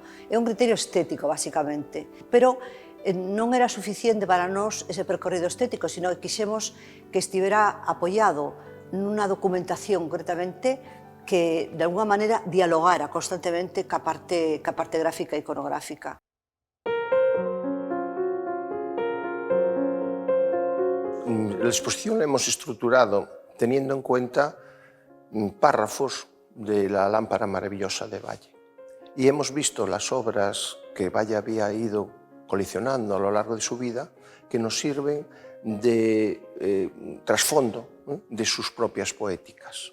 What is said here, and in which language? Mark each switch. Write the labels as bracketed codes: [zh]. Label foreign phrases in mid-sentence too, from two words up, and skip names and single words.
[gl] É un criterio estético, basicamente, pero non era suficiente para nós ese percorrido estético, sino que quixemos que estivera apoiado nunha documentación, concretamente, que, de alguna maneira, dialogara constantemente ca parte gráfica e iconográfica. [es] La exposición la hemos estructurado teniendo en cuenta párrafos de la lámpara maravillosa de Valle. Y hemos visto las obras que Valle había ido coleccionando a lo largo de su vida, que nos sirven de trasfondo de sus propias poéticas.